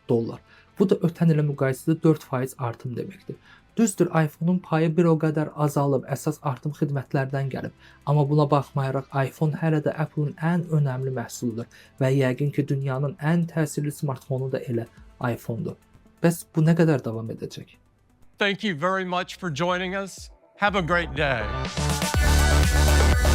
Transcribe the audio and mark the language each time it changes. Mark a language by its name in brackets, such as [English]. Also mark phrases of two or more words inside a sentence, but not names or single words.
[Azerbaijani] Bu da ötən ilə müqayisədə 4% artım deməkdir. Düzdür, iPhone-un payı bir o qədər azalıb, əsas artım xidmətlərdən gəlib. Amma buna baxmayaraq iPhone hələ də Apple-ın ən önəmli məhsuludur və yəqin ki, dünyanın ən təsirli smartfonu da elə iPhone-dur. Bəs bu nə qədər davam edəcək? [English] Thank you very much for joining us. Have a great day.